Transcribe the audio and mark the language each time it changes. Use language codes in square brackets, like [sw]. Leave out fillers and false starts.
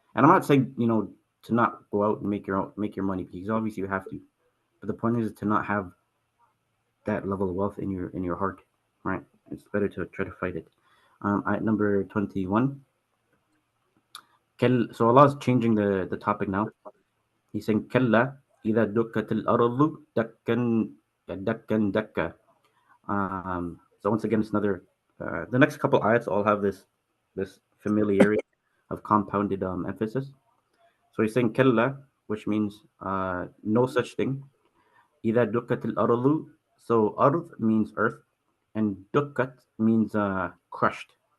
[en] And I'm not saying to not go out and make your money, because obviously you have to. But the point is to not have that level of wealth in your heart, right? It's better to try to fight it. At number 21, So Allah is changing the topic now. He's saying [ar] كلا إذا دكت الأرض دكا دكا دكا. [en] So once again, it's another. The next couple ayats all have this familiarity of compounded emphasis. So he's saying kalla, which means no such thing. [ar] إذا دكت الأرض. [en] So ard means earth, and dukkat means crushed.